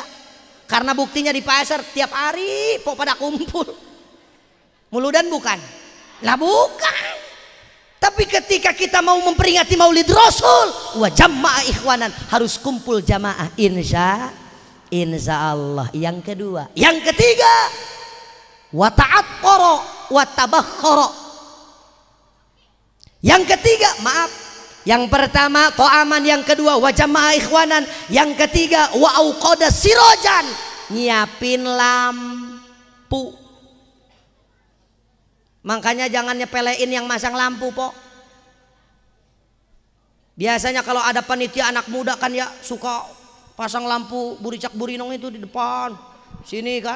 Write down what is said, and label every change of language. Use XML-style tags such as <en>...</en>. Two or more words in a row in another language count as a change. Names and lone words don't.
<id>Karena buktinya di pasar tiap hari pada kumpul. Muludan bukan? Lah bukan. Tapi ketika kita mau memperingati Maulid Rasul,</id> <ar>wa jamaah ikhwanan,</ar> <id>harus kumpul jamaah</id> <ar>insya Allah.</ar> <id>Yang kedua, yang ketiga,</id> <ar>wa ta'attara wa tabakhkhara.</ar> <id>Yang ketiga, maaf. Yang pertama to'aman, yang kedua</id> <ar>wajama'a ikhwanan,</ar> <id>yang ketiga</id> <ar>wa auqada sirojan,</ar> <id>nyiapin lampu. Makanya jangan nyepelein yang masang lampu, Pok. Biasanya kalau ada panitia anak muda kan ya suka pasang lampu</id> <su>buricak burinong</su> <id>itu di depan sini kan.</id>